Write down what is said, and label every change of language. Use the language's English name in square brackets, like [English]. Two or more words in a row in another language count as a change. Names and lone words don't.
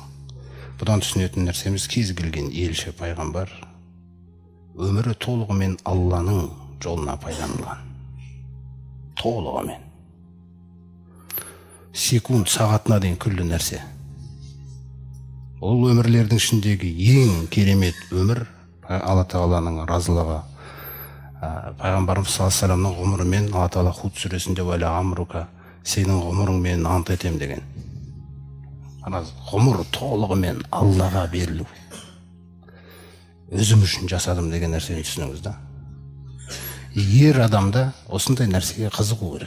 [Kazakh] Бұдан түсінетін нәрсеміз кез келген елші пайғамбар өмірі толығымен Алланың жолына пайдаланған. Толығымен. Секунд, сағатына дейін күллі нәрсе. Ол өмірлердің ішіндегі ең керемет өмір Алла Тағаланың разылығы. Пайғамбарымыз [Arabic] صلى الله عليه وسلم [Kazakh] ғұмырымен Алла Тағала Худ сүресінде [Arabic] ولعمرك, [Kazakh] сенің ғұмырыңмен ант етем деген. Ғұмыр толығымен Аллаға берілу. Өзім үшін жасадым деген нәрсені түсініңіз да. Ер адамда осындай нәрсеге қызығу керек.